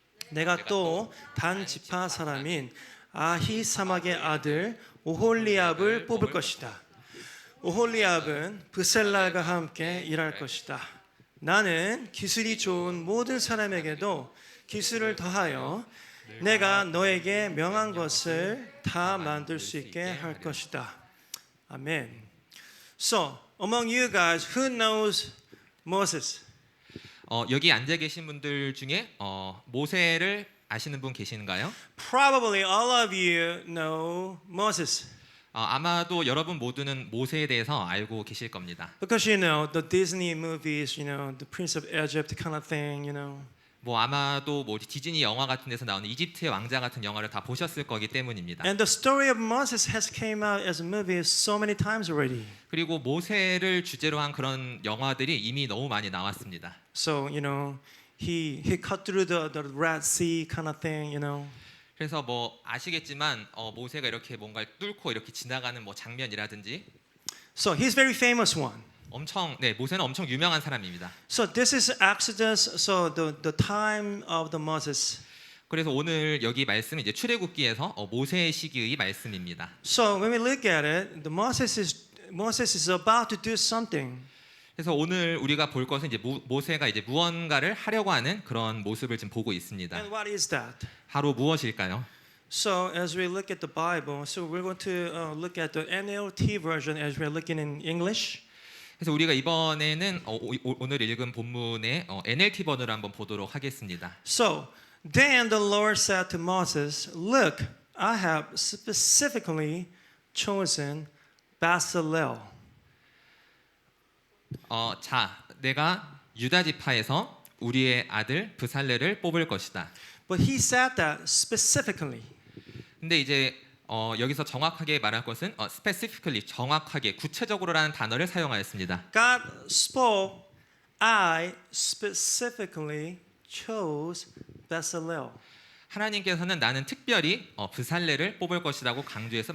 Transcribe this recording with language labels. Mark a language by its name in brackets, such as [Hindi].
[Korean] 내가 또 단 지파 사람인 아히사막의 아들 오홀리압을 뽑을 것이다. 오홀리압은 브셀랄과 함께 일할 것이다. 나는 기술이 좋은 모든 사람에게도 기술을 더하여 내가 너에게 명한 것을 다 만들 수 있게 할 것이다. 아멘. [English] So, among you guys, who knows Moses? [Korean] 여기 앉아 계신 분들 중에 모세를 아시는 분 계신가요? [English] Probably all of you know Moses. [Korean] 아마도 여러분 모두는 모세에 대해서 알고 계실 겁니다. [English] Because you know the Disney movies, you know, the Prince of Egypt kind of thing, you know. [Korean] 뭐 아마도 뭐 디즈니 영화 같은 데서 나오는 이집트의 왕자 같은 영화를 다 보셨을 거기 때문입니다. [English] And the story of Moses has came out as a movie so many times already. [Korean] 그리고 모세를 주제로 한 그런 영화들이 이미 너무 많이 나왔습니다. [English] So, he cut through the Red Sea kind of thing, [Korean] 그래서 뭐 아시겠지만 모세가 이렇게 뭔가를 뚫고 이렇게 지나가는 뭐 장면이라든지 [English] So, he's very famous one. [Korean] 모세는 엄청 유명한 사람입니다. [English] So, this is Exodus, so the time of the Moses. [Korean] 그래서 오늘 여기 말씀은 이제 출애굽기에서 모세의 시기의 말씀입니다. [English] So, when we look at it, Moses is about to do something. [Korean] 그래서 오늘 우리가 볼 것은 이제 모세가 이제 무언가를 하려고 하는 그런 모습을 지금 보고 있습니다. [English] And what is that? [Korean] 바로 무엇일까요? [English] So as we look at the Bible, so we're going to look at the NLT version as we're looking in English. [Korean] 그래서 우리가 이번에는 오늘 읽은 본문의 NLT 버전을 한번 보도록 하겠습니다. [English] So then the Lord said to Moses, "Look, I have specifically chosen Bezalel." [Korean] 자, 내가 유다 지파에서 우리의 아들 브살레를 뽑을 것이다. [English] But he said that specifically. [Korean] 근데 이제 여기서 정확하게 말할 것은 specifically 정확하게 구체적으로라는 단어를 사용하였습니다. [English] God spoke, "I specifically chose Bezalel." [Korean] 하나님께서는 나는 특별히 브살레를 뽑을 것이라고 강조해서